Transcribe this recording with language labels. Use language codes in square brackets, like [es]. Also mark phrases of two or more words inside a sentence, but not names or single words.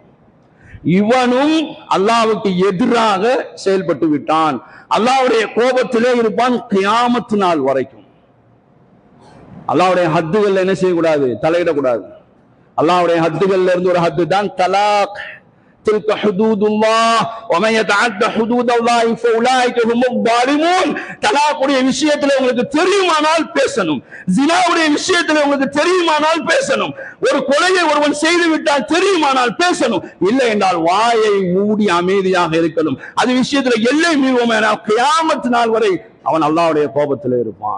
[ta] இவனும் அல்லாஹ்வுக்கு எதிராக செயல்பட்டு விட்டான். அல்லாஹ்வுடைய கோபத்திலே இருப்பான் கியாமத் நாள் வரைக்கும். அல்லாஹ்வுடைய ஹத்துகள் என்ன செய்யக்கூடாது, தலையிடக்கூடாது. அல்லாஹ்வுடைய ஹத்துகள்ல இருந்து ஒரு ஹத்து தான் தலாக். [ar] تلك حدود الله ومن يتعدى حدود الله فاولئك هم الظالمون. [ta] தலாக்குடைய விஷயத்துல உங்களுக்கு தெரியுமானால் பேசணும், ஜினாவுடைய விஷயத்துல உங்களுக்கு தெரியுமானால் பேசணும், ஒரு கொலையை ஒருவன் செய்து விட்டால் தெரியுமானால் பேசணும், இல்லை என்றால் வாயை மூடி அமைதியாக இருக்கணும். அது விஷயத்துல எல்லை மீறுவோம் என்றால் கியாமத் நாள் வரை அவன் அல்லாஹ்வுடைய கோபத்தில் இருப்பான்.